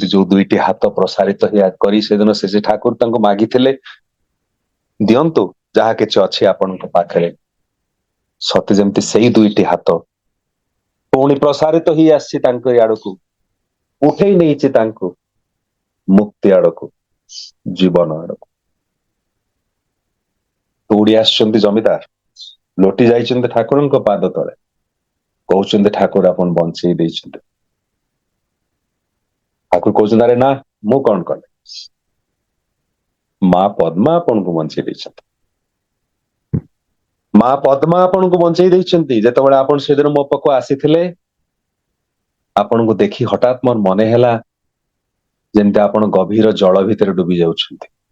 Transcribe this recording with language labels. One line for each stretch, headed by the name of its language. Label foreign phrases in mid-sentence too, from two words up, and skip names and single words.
Odia: ଯେଉଁ ଦୁଇଟି ହାତ ପ୍ରସାରିତ କରି ସେ ଦିନ ସେ ଠାକୁର ତାଙ୍କୁ ମାଗିଥିଲେ ଦିଅନ୍ତୁ ଯାହା କିଛି ଅଛି ଆପଣଙ୍କ ପାଖରେ ସତେ ଯେମିତି ସେହି ଦୁଇଟି ହାତ ପୁଣି ପ୍ରସାରିତ ହୋଇ ଆସି ତାଙ୍କୁ ଆଡ଼କୁ ଉଠାଇ ନେଇ ତାଙ୍କୁ ମୁକ୍ତି ଆଡ଼କୁ ଜୀବନ ଆଡ଼କୁ ଦୌଡ଼ି ଆସୁଛନ୍ତି ଜମିଦାର ଲୋଟି ଯାଉଛନ୍ତି ଠାକୁରଙ୍କ ପାଦ ତଳେ କହୁଛନ୍ତି ଠାକୁର ଆପଣ ବଞ୍ଚାଇ ଦେଇଛନ୍ତି ଠାକୁର କହୁଛନ୍ତି ଆରେ ନା ମୁଁ କଅଣ କଲି ମା' ପଦ୍ମା ଆପଣ କୁ ବଞ୍ଚାଇ ଦେଇଛନ୍ତି ମା' ପଦ୍ମା ଆପଣ କୁ ବଞ୍ଚାଇ ଦେଇଛନ୍ତି ଯେତେବେଳେ ଆପଣ ସେ ଦିନ ମୋ ପାଖକୁ ଆସିଥିଲେ ଆପଣ କୁ ଦେଖି ହଠାତ୍ ମୋର ମନେ ହେଲା ଯେମିତି ଆପଣ ଗଭୀର ଜଳ ଭିତରେ ବୁଡ଼ି ଯାଉଛନ୍ତି